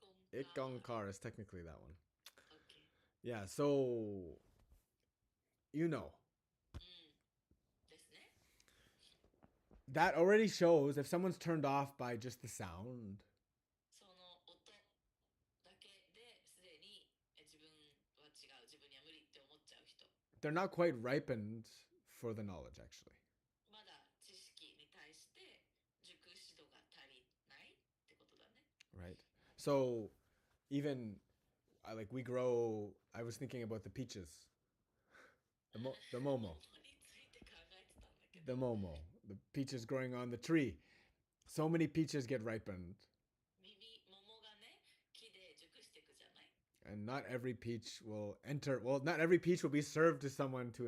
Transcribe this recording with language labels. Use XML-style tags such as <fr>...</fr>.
<en>Ikonkar is technically that one. OK。 Yeah, so, you know,</en> <ja>ですね。</ja> <en>that already shows if someone's turned off by just the sound,</en> <ja>その音だけですでに自分は違う、自分には無理って思っちゃう人、</ja> <en>they're not quite ripened for the knowledge, actually.</en> <ja>まだ知識に対して熟知度が足りないってことだね。</ja> <en>Right. So even like we grow, I was thinking about the peaches, the</en> <ja>桃 momo, について考えてたんだけ</ja> <en>the</en> <ja>ど、</ja> <en>momo, the peaches growing on the tree. So many peaches get ripened,</en> <ja>桃がね木で熟していくじゃない。</ja> <en>and not every peach will enter. Well, not every peach will be served to someone to enjoy.</en>